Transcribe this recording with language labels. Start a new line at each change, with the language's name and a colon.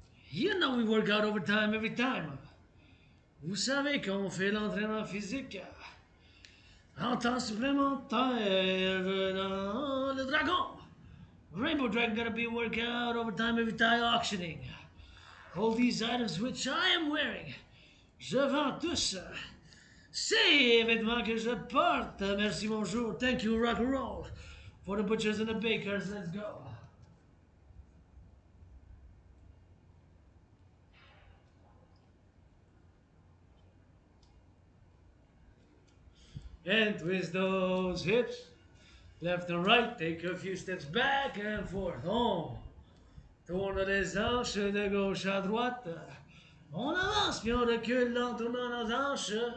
English: You know we work out overtime every time.
French: Vous savez qu'on fait l'entraînement physique en temps supplémentaire dans le dragon.
English: Rainbow Dragon gotta be workout overtime every time auctioning. All these items which I am wearing,
French: je vends tous. Ces vêtements que je porte. Merci, bonjour.
English: Thank you, Rock&Roll. For the butchers and the bakers, let's go. And twist those hips, left and right, take a few steps back and forth.
French: On tourne les hanches de gauche à droite. On avance puis on recule en tournant nos hanches.